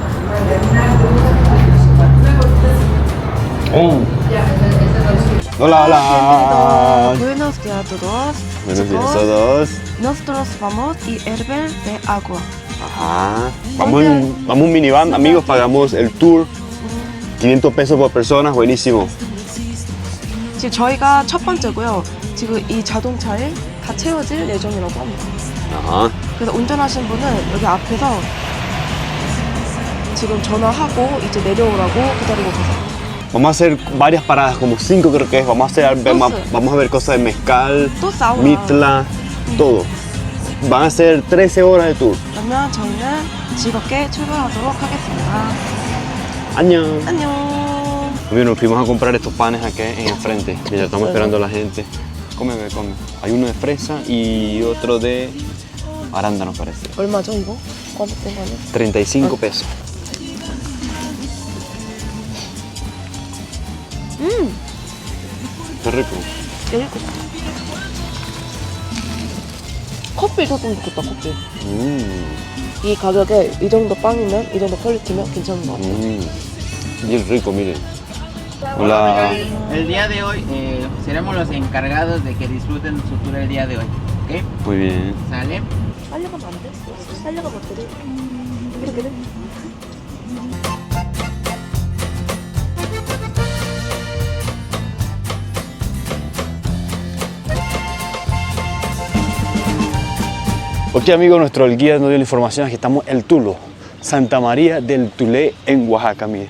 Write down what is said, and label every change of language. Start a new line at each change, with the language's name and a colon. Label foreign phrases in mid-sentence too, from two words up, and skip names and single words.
Spanish: Hola, hola. Buenos días a todos. Buenos días a Chicos, todos. Nosotros vamos y hervir de agua. Ajá. Vamos en un minivan, amigos, pagamos el tour. 500 pesos por persona, buenísimo.
Korean: 지금 저희가 첫 번째고요. 지금 이 자동차에 다 채워질 예정이라고 합니다.
Spanish: Ajá.
Korean: 그래서 운전하신 분은 여기 앞에서 지금 전화하고 이제 내려오라고 기다리고 계세요.
Spanish: Vamos a hacer varias paradas, como 5 creo que es. Vamos a ver cosas de mezcal,
Korean: 또 사우나.
Spanish: mitla, todo. Van a ser 13 horas de tour.
Korean: 그러면 저희는 즐겁게 출발하도록 하겠습니다.
Spanish: Año.
Korean: 안녕.
Spanish: Bueno, nos fuimos a comprar estos panes aquí en el frente. Y ya estamos esperando a la gente. Come, ve, come. Hay uno de fresa y otro de arándano, parece.
Korean: 얼마죠 이거?
Spanish: ¿Cuánto tengo ahí? 35 pesos. Qué rico.
Korean: 일곱. 커피 줬으면 좋겠다 커피. 이 가격에 이 정도 빵이면 이 정도 퀄리티면 괜찮은 것 같아요.
Spanish: Bien rico, miren. Hola. El día de hoy seremos los encargados de que disfruten su tour el día de hoy, ¿ok? Muy bien. ¿Sale?
Korean: 빨려가면 안 돼? 빨려가면 어떡해? 이렇게 돼?
Spanish: Ok, amigos, nuestro guía nos dio la información. Aquí estamos el Tulo, Santa María del Tulé en Oaxaca, mire.